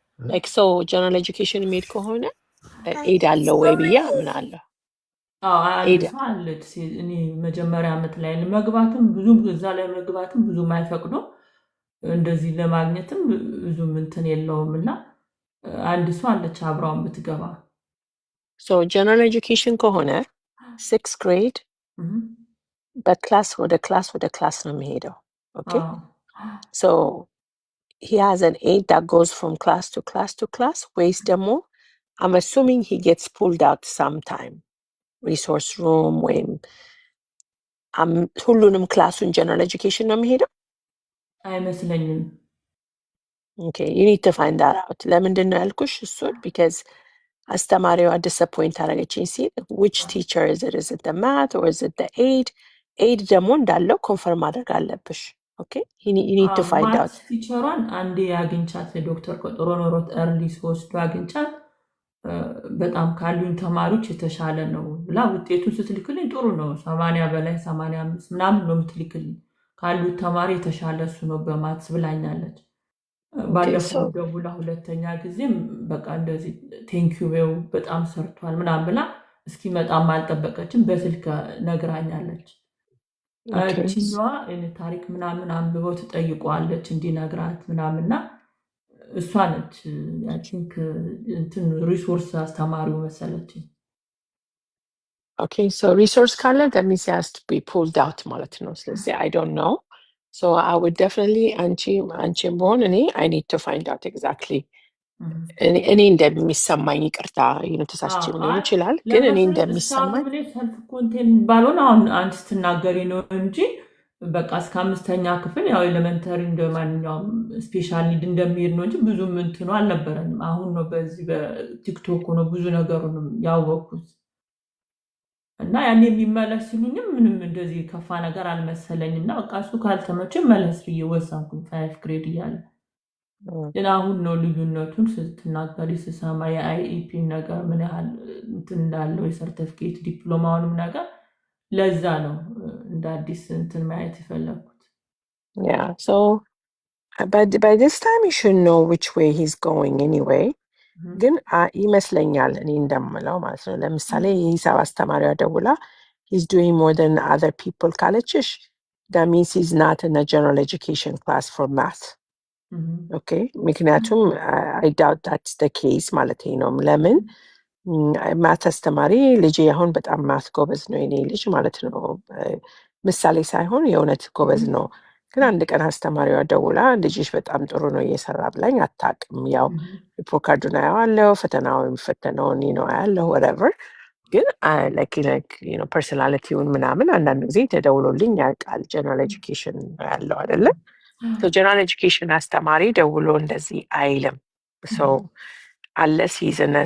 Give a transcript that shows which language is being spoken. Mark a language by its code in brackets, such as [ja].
[en] like so general education [am] ሜድ ከሆነ ሄዳለው ወይ ብያ ምን አለው አለች እኔ መጀመሪያ ዓመት ላይ ለመግባትም ብዙ እዛ ላይ መግባትም ብዙ ማይፈቅዱ እንደዚህ ለማግኘትም ብዙ እንትን የለውምና አንድ ሰው አለች አብራው የምትገባ [en] so general education ከሆነ 6th grade [am] በክላስ ወደ ክላስ ነው የሚሄደው [en] okay so he has an aide that goes from class to class [am] ወይስ ደግሞ [en] I'm assuming he gets pulled out sometime resource room [am] ወይም ሁሉንም ክላሱን [en] general education [am] ነው የሚሄደው አይመስለኝም [en] okay you need to find that out [am] ለምንድን ነው ያልኩሽ እሱን [en] because [am] አስተማሪዋ [en] disappoint [am] አረገችኝ ሲል [en] which teacher is it the math or is it the aide [am] ደግሞ እንዳለው ኮንፈርም ማድረግ አለብሽ [en] okay you need to find out [am] ቲቸሯን አንዴ አግኝቻት ዶክተር ቆጥሮ ኖሮት early ሶስት አግኝቻት በጣም ካሉኝ ተማሪዎች የተሻለ ነው ብላ ውጤቱን ስትልክልኝ ጥሩ ነው 80 በላይ 85 ምናምን ነው የምትልክልኝ ካሉት ተማሪ የተሻለ እሱ ነው በማትስ ብላኛለች ባለፈው ደውላ ሁለተኛ ጊዜም በቃ እንደዚህ ቴንኪዩ ዌው በጣም ሰርቷል ምናምን ብላ እስኪመጣም አልጠበቀችም በስልክ ነግራኛለች እቺኛዋ እኔ ታሪክ ምናምን አንብበው ተጠይቋለች እንዲነግራት ምናምንና እሷ ነች [en] I think [am] እንትን ሪሶርስ አስተማሪው መሰለች [en] okay so resource ካለ that means he has to be pulled out [am] ማለት ነው ስለዚህ [en] I don't know so I would definitely [am] አንቺ በሆን እኔ [en] I need to find out exactly [am] እኔ እንደሚሰማኝ ይቅርታ ተሳስቼ ሊሆን ይችላል ግን እኔ እንደሚሰማኝ ሰልፍ ኮንቴንት ባልሆነ አሁን አንቺ ስትናገሪ ነው እንጂ በቃ እስከ 5ኛ ክፍል ያው ኤሌመንተሪ እንደማንኛውም ስፔሻል ኒድ እንደሚሄድ ነው እንጂ ብዙ እንትኑ አልነበረንም አሁን ነው በዚህ በቲክቶክ ነው ብዙ ነገሩንም ያወቁት እና ያኔ የሚመለስ ሲሉኝም ምንም እንደዚህ ከፋ ነገር አልመሰለኝና በቃ እሱ ካልተመቸ መለስ ብዬ ወሰንኩኝ 5 ግሬድ እያለ ግን አሁን ነው ልዩነቱን ስትናገሪ ስሰማ የአይኢፒ ነገር ምን ያህል እንትን እንዳለው የሰርቲፊኬት ዲፕሎማውንም ነገር ለዛ ነው እንደ አዲስ እንትን ማየት የፈለኩት [en] yeah so by this time you should know which way he's going anyway [am] ግን ይመስለኛል እኔ እንደምለው ማለት ነው ለምሳሌ የሂሳብ አስተማሪዋ ደውላ [en] he's doing more than other people [am] ካለችሽ [en] that means he's not in a general education class for math okay [am] ምክንያቱም [en] I doubt that's the case [am] ማለት ነው ለምን ማት አስተማሪ ልጅ አሁን በጣም ማት ጎበዝ ነው [en] የኔ ልጅ ማለት ነው ምሳሌ ሳይሆን የእውነት ጎበዝ ነው [am] ግን አንድ ቀን አስተማሪዋ ደውላ ልጅሽ በጣም ጥሩ ነው እየሰራ ብላኝ አታውቅም። ያው ሪፖርት ካርዱን አየዋለሁ፣ ፈተናው የሚፈተነውን አያለሁ ወረቨር። ግን ፐርሶናሊቲውን ምናምን አንዳንድ ጊዜ ተደውሎልኝ ያውቃል። ጀነራል ኤጁኬሽን ያለው አይደለም። ጀነራል ኤጁኬሽን አስተማሪ ደውሎ እንደዚህ አይልም። ሰው [en] unless he's